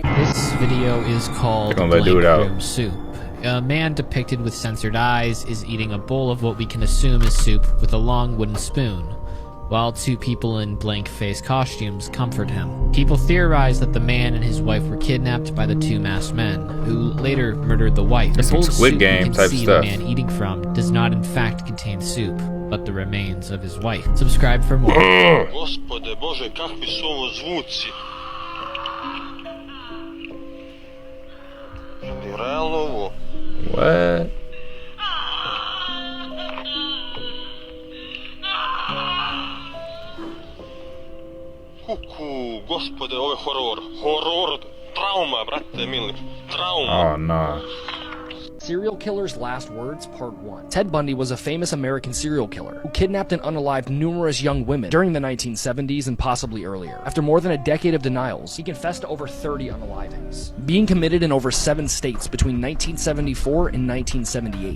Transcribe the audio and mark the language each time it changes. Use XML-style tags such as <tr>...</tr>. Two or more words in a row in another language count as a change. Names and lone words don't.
<en>This video is called Blank Room Soup. A man depicted with censored eyes is eating a bowl of what we can assume is soup with a long wooden spoon, while two people in blank face costumes comfort him. People theorize that the man and his wife were kidnapped by the two masked men, who later murdered the wife. The bowl of soup you can see the man eating from does not in fact contain soup, but the remains of his wife. Subscribe for more.</en> <sr>Господи Боже, какви su ovo zvuci? Realno ovo?</sr> <en>What?</en> <sr>Kuku, gospode, ovo je horor. Horor, trauma, brate mili. Trauma.</sr> <en>Oh, no. Serial Killer's Last Words, Part 1. Ted Bundy was a famous American serial killer who kidnapped and unalived numerous young women during the 1970s and possibly earlier. After more than a decade of denials, he confessed to over 30 unalivings, being committed in over 7 states between 1974 and 1978.</en>